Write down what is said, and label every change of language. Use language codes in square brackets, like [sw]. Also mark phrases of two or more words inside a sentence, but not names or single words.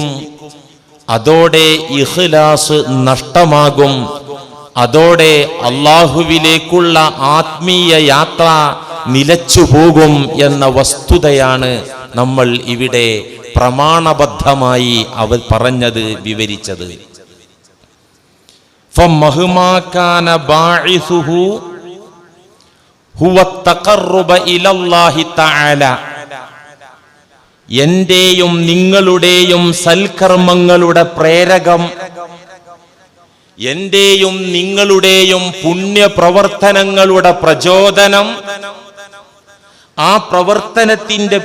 [ml] അതോടെ ഇഖ്ലാസ് നഷ്ടമാകും. അതോടെ അള്ളാഹുവിലേക്കുള്ള ആത്മീയ യാത്ര നിലച്ചുപോകും എന്ന വസ്തുതയാണ് നമ്മൾ ഇവിടെ പ്രമാണബദ്ധമായി അവർ പറഞ്ഞത്, വിവരിച്ചത്. [ar] فَمَهْمَا كَانَ بَاعِثُهُ هُوَ التَّقَرُّبُ إِلَى اللَّهِ تَعَالَى. [ml] എന്റെയും നിങ്ങളുടെയും സൽക്കർമ്മങ്ങളുടെ പ്രേരകം, എന്റെയും നിങ്ങളുടെയും പുണ്യപ്രവർത്തനങ്ങളുടെ പ്രചോദനം, ആ പ്രവർത്തനത്തിന്റെ